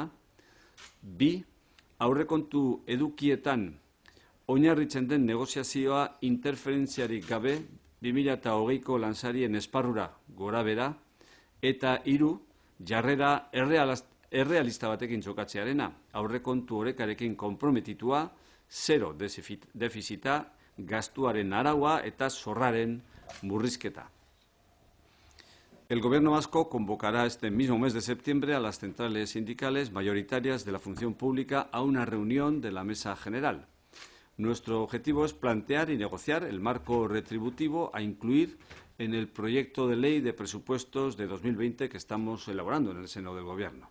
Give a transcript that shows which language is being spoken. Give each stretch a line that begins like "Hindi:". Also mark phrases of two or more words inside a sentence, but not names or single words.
Basque: 2, aurrekontu edukietan oinarritzen den negoziazioa interferentziarik gabe 2020ko lansarien esparrura gorabera. Eta 3, jarrera errealista batekin jokatzearena, aurrekontu orekarekin konprometitua, 0 defizita, gastuaren araua eta zorraren murrizketa.
Spanish: El Gobierno vasco convocará este mismo mes de septiembre a las centrales sindicales mayoritarias de la función pública a una reunión de la Mesa General. Nuestro objetivo es plantear y negociar el marco retributivo a incluir en el proyecto de ley de presupuestos de 2020 que estamos elaborando en el seno del Gobierno.